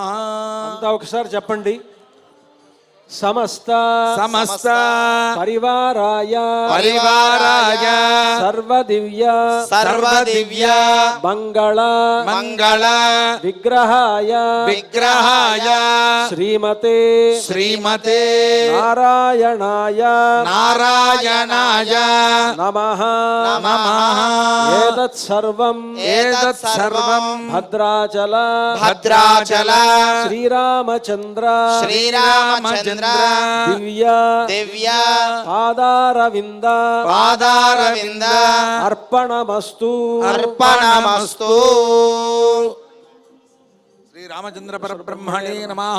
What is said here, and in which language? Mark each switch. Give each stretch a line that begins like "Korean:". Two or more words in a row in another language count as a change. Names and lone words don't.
Telugu: అంతా ఒకసారి చెప్పండి. సమస్త
Sanskrit: సమస్త పరివారాయ పరివారాయ సర్వదివ్య సర్వదివ్య మంగళ మంగళ విగ్రహాయ విగ్రహాయ శ్రీమతే శ్రీమతే నారాయణాయ నారాయణాయ నమః. నమః. एतत् सर्वम् एतत् सर्वम् భద్రాచల భద్రాచల శ్రీరామచంద్ర శ్రీరామచంద్ర దివ్య దివ్య పాదారవింద పాదారవింద అర్పణమస్తు అర్పణమస్తు. श्रीरामचन्द्र परब्रह्मणे नमः.